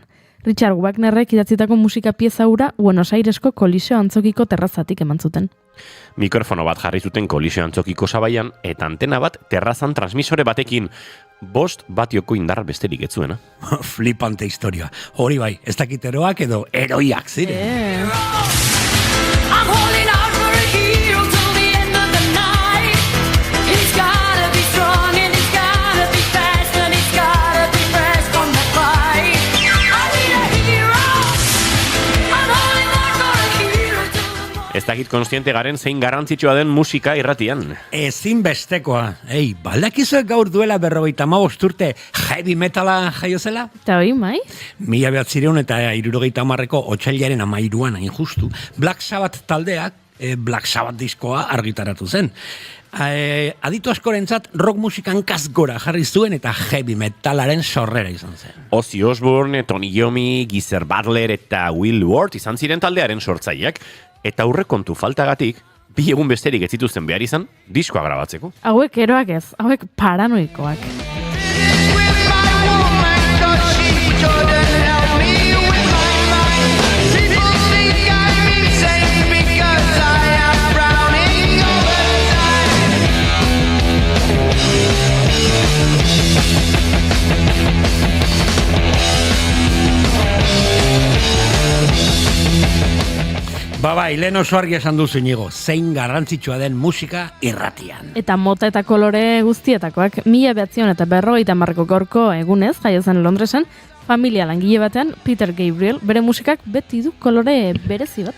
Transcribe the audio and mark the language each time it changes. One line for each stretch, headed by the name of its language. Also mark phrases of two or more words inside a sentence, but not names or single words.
Basque: Richard Wagnerrek idatzitako musika pieza hura Buenos Airesko Koliseo Antzokiko terrazatik eman zuten. Mikrofono bat jarri zuten Koliseo Antzokiko sabaian eta antena bat terrazan transmisore batekin 5 batioko indar besterik ez zuena. Flipante historia. Hori bai, ez dakit eroak edo eroiak ziren.
English: I'm holding out for a hero till the end of the night. He's gotta be strong and he's gotta be fast and he's gotta be fresh from the fight. I need a hero. I'm holding out for a hero till the morning.
Basque: Ez dakit kontziente garen zein garrantzitsua den musika irratian. Ezinbestekoa. Baldakizu gaur duela 55 urte heavy metala jaio zela? Eta hori, Mai? 1970ko otsailaren 13an hain justu, Black Sabbath taldeak Black Sabbath diskoa argitaratu zen. Aditu askorentzat rock musikan kasgora jarri zuen eta heavy metalaren sorrera izan zen. Ozzy Osbourne, Tony Iommi, Geezer Butler eta Will Ward izan ziren taldearen sortzaileak, eta aurrekontu faltagatik, 2 egun besterik ez zituzten behar izan, diskoa grabatzeko. Hauek eroak ez, hauek paranoikoak.
English: With my woman, 'cause she couldn't help me with my mind. People think I'm insane because I am frowning all the time.
Basque: Bai, lehen oso argi esan duzu Inigo, zein garrantzitsua den musika irratian. Eta mota eta kolore guztietakoak 1950ko gaurko egunez jaio zen Londresen, familia langile batean Peter Gabriel bere musikak beti du kolore berezi bat.